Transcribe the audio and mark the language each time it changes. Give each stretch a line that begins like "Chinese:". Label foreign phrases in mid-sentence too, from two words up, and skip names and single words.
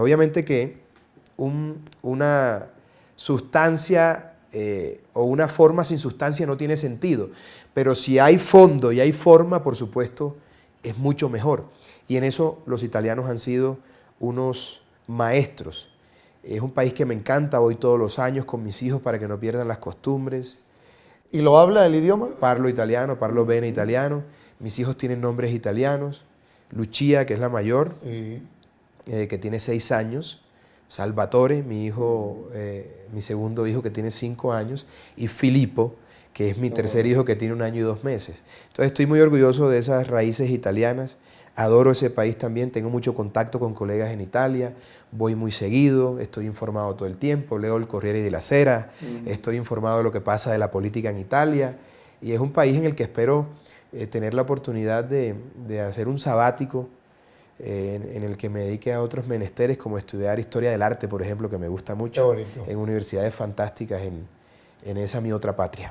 Spanish: Obviamente que una sustancia o una forma sin sustancia no tiene sentido, pero si hay fondo y hay forma, por supuesto, es mucho mejor. Y en eso los italianos han sido unos maestros. Es un país que me encanta, voy todos los años con mis hijos para que no pierdan las costumbres. ¿Y lo habla el idioma?
Italian: Parlo italiano, parlo bene italiano.
Spanish: Mis hijos tienen nombres italianos. Lucia, que es la mayor, que tiene 6 años. Salvatore, mi hijo, mi segundo hijo, que tiene 5 años. Y Filippo, que es mi tercer hijo, que tiene 1 año y 2 meses. Entonces estoy muy orgulloso de esas raíces italianas. Adoro ese país también, tengo mucho contacto con colegas en Italia, voy muy seguido, estoy informado todo el tiempo, leo el Corriere della Sera, estoy informado de lo que pasa de la política en Italia y es un país en el que espero tener la oportunidad de hacer un sabático en el que me dedique a otros menesteres como estudiar historia del arte, por ejemplo, que me gusta mucho, en universidades fantásticas en esa mi otra patria.